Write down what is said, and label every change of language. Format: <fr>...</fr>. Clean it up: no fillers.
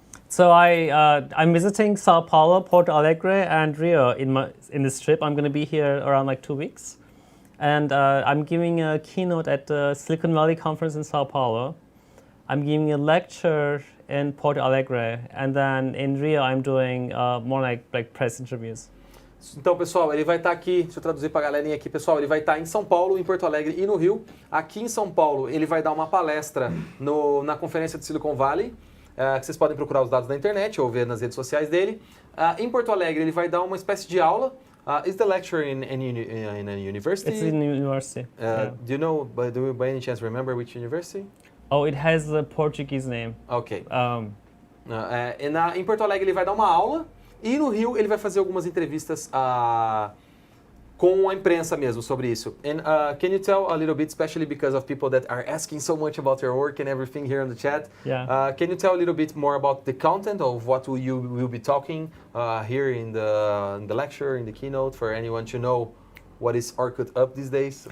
<en>So I'm visiting Sao Paulo, Porto Alegre, and Rio in this trip. I'm going to be here around like 2 weeks, and I'm giving a keynote at the Silicon Valley conference in Sao Paulo. I'm giving a lecture in Porto Alegre, and then in Rio I'm doing more like press interviews.</en> <pt>Então, pessoal, ele vai estar aqui, deixa eu traduzir para a galerinha aqui, pessoal, ele vai estar em São Paulo, em Porto Alegre e no Rio. Aqui em São Paulo, ele vai dar uma palestra na conferência de Silicon Valley, que vocês podem procurar os dados na internet ou ver nas redes sociais dele. Em Porto Alegre, ele vai dar uma espécie de aula.</pt> <en>Is the lecture in a university? It's in university. Yeah. Do you know, by any chance, remember which university? Oh, it has a Portuguese name. Ok.</en> <pt>Em Porto Alegre, ele vai dar uma aula. E no Rio, ele vai fazer algumas entrevistas com a imprensa mesmo sobre isso.</pt> <en>And can you tell a little bit, especially because of people that are asking so much about your work and everything here in the chat, Yeah. can you tell a little bit more about the content of what you will be talking here in the lecture, in the keynote, for anyone to know what is Orkut up these days?</en>